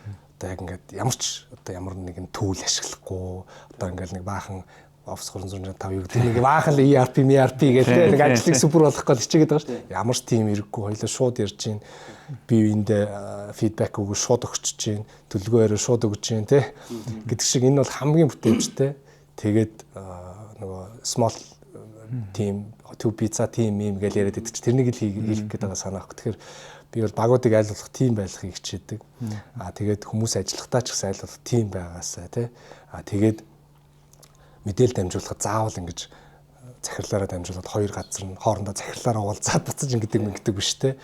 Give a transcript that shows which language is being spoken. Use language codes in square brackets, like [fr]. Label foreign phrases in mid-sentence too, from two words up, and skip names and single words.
[mn] Өөрөлдвөл одоо яг ингээд ямар нэгэн түүл ашиглахгүй одоо ингээд нэг баахан Office 365 юу гэдэг нэг баахан л ERP гэдэг нэг ажлыг супер болгох гэж хичээгээд байгаа шүү дээ. Ямар ч тим ирэхгүй хоёлоо шууд ярьж чинь бие биендээ фидбек өгөө шууд өгч чинь төлөвлөгөөрөө шууд өгч чинь те гэдэг шиг энэ бол хамгийн бүтээмжтэй. Тэгээд нөгөө [en] small team, two pizza team [mn] юм гэж яриад байдаг чи тэрнийг л хийх гэдэг байгаа санаах. Тэгэхээр би бол багуудыг айл болох team байхыг хичээдэг. Тэгээд хүмүүс ажиллахтаа ч гэсэн айл болох team байгаасаа те. Тэгээд мэдээлэл дамжуулахад заавал ингэж захирлаараа дамжуулаад хоёр газар нь хоорондоо захирлаараа уулзаад буцаж ингэдэг биш те.